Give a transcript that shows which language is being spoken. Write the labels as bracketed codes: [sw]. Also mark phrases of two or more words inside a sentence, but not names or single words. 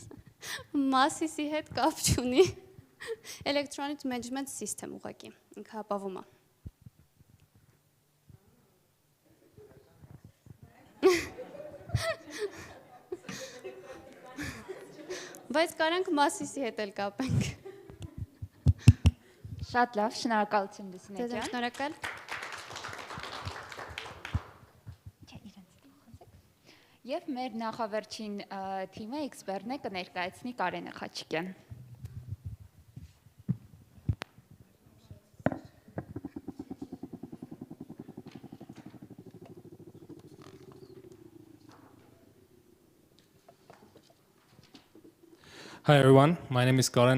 [hy] Մասիսի հետ կապ չունի։ [en] Electronic Management System [hy] ուղղակի, ինքը հապավում է։ Բայց կարանք Մասիսի հետ էլ կապենք։ Շատ լավ, շնորհակալություն Լուսինե ջան։ Շնորհակալ։ Եվ մեր նախավերջին թիմը էքսպերտն է կներկայացնի Կարենը Խաչիկյան։ [en] Hi everyone, my name is Karen.